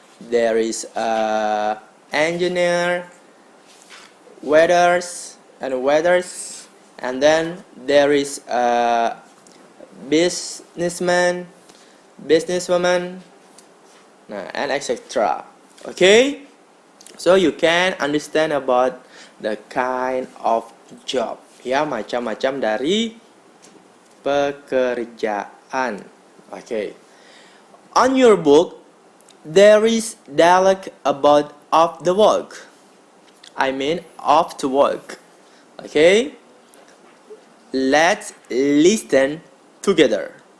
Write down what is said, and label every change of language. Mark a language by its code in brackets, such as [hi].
[en] There is engineer, waiters, and then there is businessman, businesswoman, and etc. Okay, so you can understand about the kind of job. [id] Ya, macam-macam dari pekerjaan. [en] Okay. On your book, there is dialogue about of the work. I mean, of the work. Okay. Let's listen together.